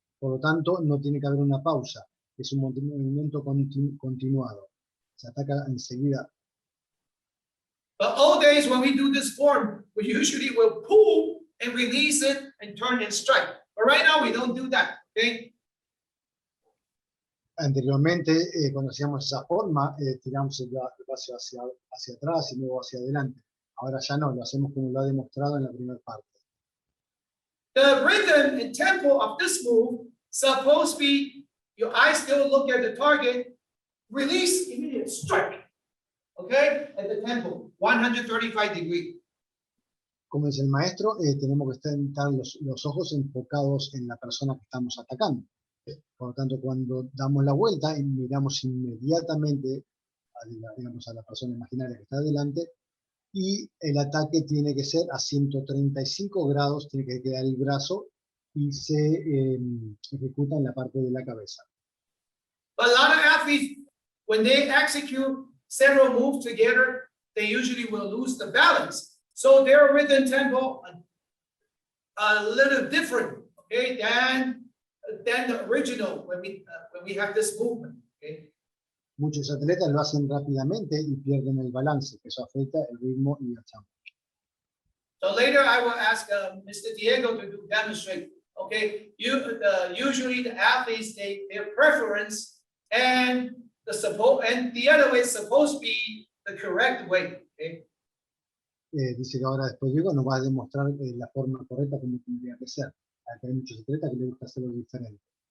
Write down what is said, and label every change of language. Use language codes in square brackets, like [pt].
[es] Por lo tanto, no tiene que haber una pausa. Es un movimiento continuado. Se ataca enseguida. [en] But old days when we do this form, we usually will pull and release it and turn and strike. But right now we don't do that. Okay. [es] Anteriormente, cuando hacíamos esa forma, tiramos el brazo hacia atrás y luego hacia adelante. Ahora ya no, lo hacemos como lo ha demostrado en la primera parte. [en] The rhythm and tempo of this move supposed to be your eyes still look at the target, release, immediate strike. Okay, at the tempo, 135 degrees. [es] Como dice el maestro, tenemos que estar los ojos enfocados en la persona que estamos atacando. Por lo tanto, cuando damos la vuelta y miramos inmediatamente a la persona imaginaria que está adelante, y el ataque tiene que ser a 135 grados, tiene que quedar el brazo y se ejecuta en la parte de la cabeza. [en] But a lot of athletes, when they execute several moves together, they usually will lose the balance. So their rhythm tempo a little different, okay, than the original when we have this movement. Okay. [es] Muchos atletas lo hacen rápidamente y pierden el balance, que eso afecta el ritmo y el tiempo. [en] So later I will ask Mr. Diego to demonstrate. Okay, usually the athletes their preference and the other way is supposed to be the correct way. Okay. [es] Dice que ahora después Diego nos va a demostrar la forma correcta como tendría que ser. Hay muchos atletas que les gusta hacerlo diferente.